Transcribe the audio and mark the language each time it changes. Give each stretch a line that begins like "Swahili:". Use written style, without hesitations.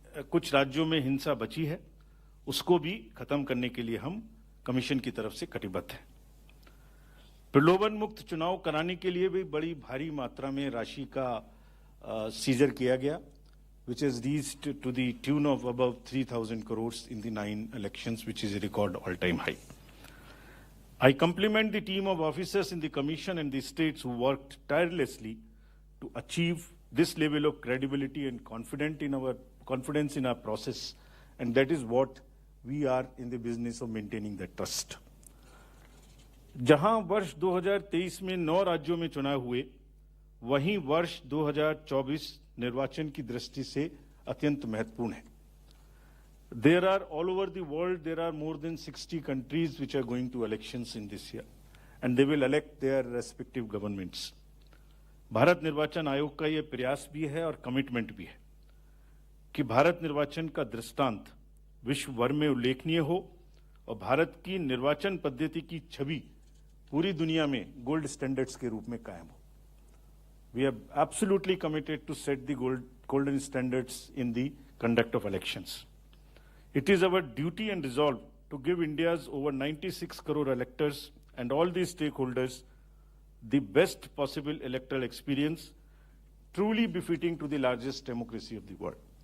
Hindi: कुछ राज्यों में हिंसा बची है, उसको भी खत्म करने के लिए हम कमीशन की तरफ से कटिबद्ध हैं। प्रलोभन मुक्त चुनाव कराने के लिए भी बड़ी भारी मात्रा में राशि का सीजर किया गया,
English: which has reached to the tune of above 3,000 crores in the 9 elections, which is a record all-time high. I compliment the team of officers in the commission and the states who worked tirelessly to achieve this level of credibility and confidence in our process, and that is what we are in the business of maintaining that trust.
Hindi: जहां वर्ष 2023 में 9 राज्यों में चुनाव हुए, वहीं वर्ष 2024 निर्वाचन की दृष्टि से अत्यंत महत्वपूर्ण है।
English: All over the world, there are more than 60 countries which are going to elections in this year. and they will elect their respective governments.
Hindi: Bharat निर्वाचन आयोग का ये प्रयास भी है और कमिटमेंट भी है कि भारत निर्वाचन का दृष्टांत विश्व भर में उल्लेखनीय हो और भारत की निर्वाचन पद्धति की छवि पूरी दुनिया में गोल्ड स्टैंडर्ड्स के रूप में कायम हो.
English: We are absolutely committed to set the golden standards in the conduct of elections. It is our duty and resolve to give India's over 96 crore electors and all these stakeholders the best possible electoral experience, truly befitting to the largest democracy of the world.